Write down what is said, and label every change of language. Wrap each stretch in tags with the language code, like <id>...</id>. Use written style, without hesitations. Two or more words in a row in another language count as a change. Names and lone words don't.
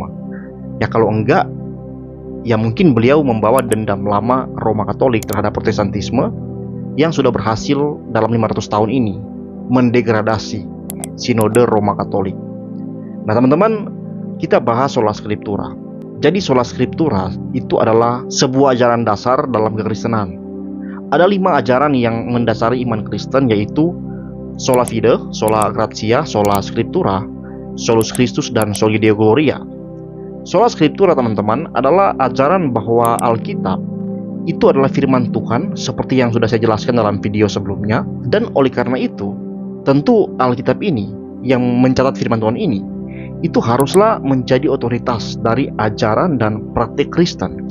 <id>Ya kalau enggak, ya mungkin beliau membawa dendam lama Roma Katolik terhadap Protestantisme yang sudah berhasil dalam 500 tahun ini mendegradasi Sinode Roma Katolik. Nah teman-teman, kita bahas</id> <la>Sola Scriptura.</la> <id>Jadi</id> <la>Sola Scriptura</la> <id>itu adalah sebuah ajaran dasar dalam kekristenan. Ada 5 ajaran yang mendasari iman Kristen, yaitu</id> <la>Sola Fide, Sola Gratia, Sola Scriptura, Solus Christus,</la> <id>dan</id> <la>Soli Deo Gloria. Sola Scriptura</la> <id>teman-teman adalah ajaran bahwa Alkitab itu adalah firman Tuhan seperti yang sudah saya jelaskan dalam video sebelumnya. Dan oleh karena itu, tentu Alkitab ini yang mencatat firman Tuhan ini itu haruslah menjadi otoritas dari ajaran dan praktik Kristen.</id>